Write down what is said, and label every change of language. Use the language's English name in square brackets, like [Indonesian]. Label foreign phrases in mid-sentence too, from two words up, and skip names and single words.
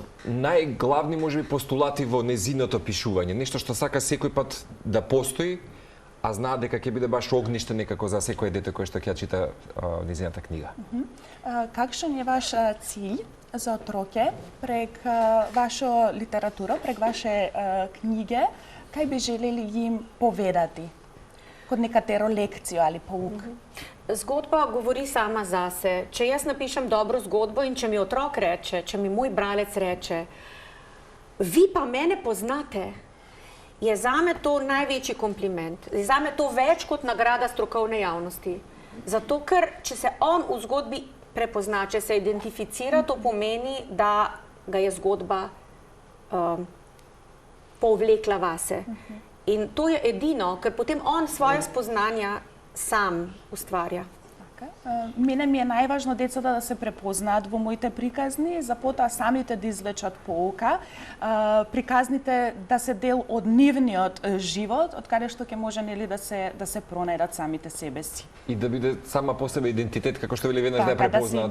[Macedonian] Најглавни можеби постулати во незиното пишување, нешто што сака секој пат да постои, а знае дека ќе биде баш огниште некако за секој дете кој што ќе чита незината книга. [Slovenian] Kakšen je vaš cilj za otroke prek vaša literatura, prek vaše knjige, kaj bi želeli jim povedati? Kot nekatero lekcijo ali pouk? Zgodba govori sama zase. Če jaz napišem dobro zgodbo in če mi otrok reče, če mi moj bralec reče, vi pa mene poznate, je zame to največji kompliment. Je zame to več kot nagrada strokovne javnosti. Zato, ker če se on v zgodbi prepozna, če se identificira, to pomeni, da ga je zgodba povlekla vase. In to je edino, ker potem on svoje spoznanja sam ustvarja. [Macedonian] Мене ми е најважно децата да се препознаат во моите приказни, за потоа самите да извлечат поука, приказните да се дел од нивниот живот, од каде што ќе може нели да се пронајдат самите себе си. И да биде сама по себе идентитет, како што вели веднаш да ја препознаат